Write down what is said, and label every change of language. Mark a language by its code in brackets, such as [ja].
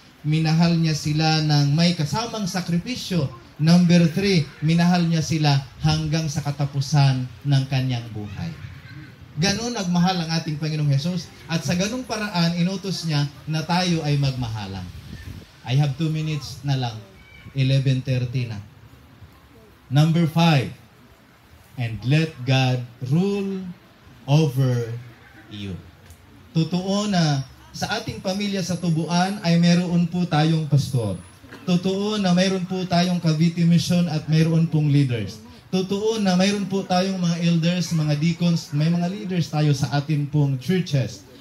[tl] Minahal niya sila ng may kasamang sakripisyo. Number 3, minahal niya sila hanggang sa katapusan ng kanyang buhay. Ganon nagmahal ang ating Panginoong Hesus. At sa ganung paraan, inutos niya na tayo ay magmahalan. [en] I have 2 minutes [tl] na lang. [en] 11:30 na. Number 5, and let God rule over you. [tl] Totoo na sa ating pamilya sa Tubuan ay meron po tayong pastor. Totoo na mayroon po tayong Cavite Mission at mayroon pong leaders. Totoo na mayroon po tayong mga elders, mga deacons, may mga leaders tayo sa atin pong churches.